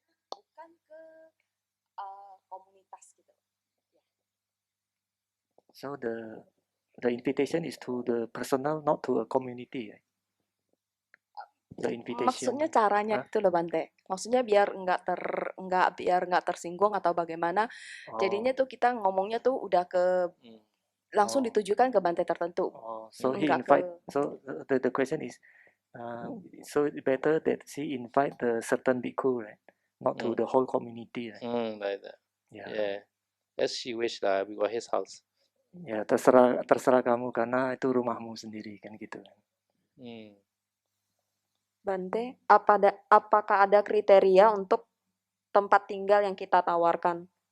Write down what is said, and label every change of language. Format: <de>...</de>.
<id>Bukan ke komunitas gitu.</id> <en>So the invitation is to the personal, not to a community. The invitation.</en> <id>Maksudnya caranya itu loh Bante. Maksudnya biar nggak tersinggung atau bagaimana. Jadinya tuh kita ngomongnya tuh udah ke langsung ditujukan ke Bante tertentu.</id> <en>So he invite. So the question is, so better that she invite the certain bhikkhu, right? Not to the whole community. Right? Like that. Yeah. As she wish lah, because his house.</en> <id>Ya terserah kamu karena itu rumahmu sendiri kan gitu. Bante, apakah ada kriteria untuk tempat tinggal yang kita tawarkan?</id>